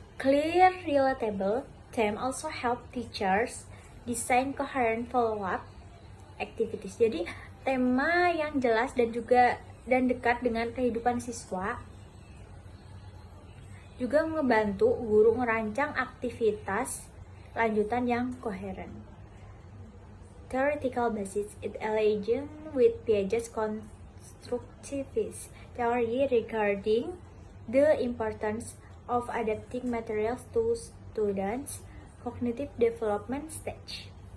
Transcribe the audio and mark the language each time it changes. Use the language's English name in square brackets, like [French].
[English] Clear, relatable theme also help teachers design coherent follow-up activities. [Indonesian] Jadi tema yang jelas dan dekat dengan kehidupan siswa juga ngebantu guru merancang aktivitas lanjutan yang koheren. [English] Theoretical basis it aligns with Piaget's constructivist theory regarding the importance of adapting materials to students' cognitive development stage.